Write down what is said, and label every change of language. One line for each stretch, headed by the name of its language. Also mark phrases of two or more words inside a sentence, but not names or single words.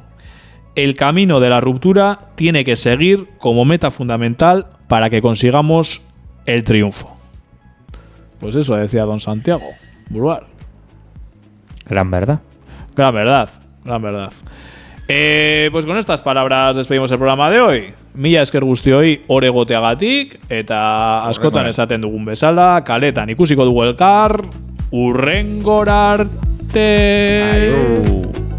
Spanish: El camino de la ruptura tiene que seguir como meta fundamental para que consigamos el triunfo. Pues eso decía don Santiago Bruar. Gran verdad. Pues con estas palabras despedimos el programa de hoy.
Basque: Mila esker guztioi oregoteagatik eta askotan esaten dugun bezala, kaletan ikusiko dugu elkar, hurrengora arte.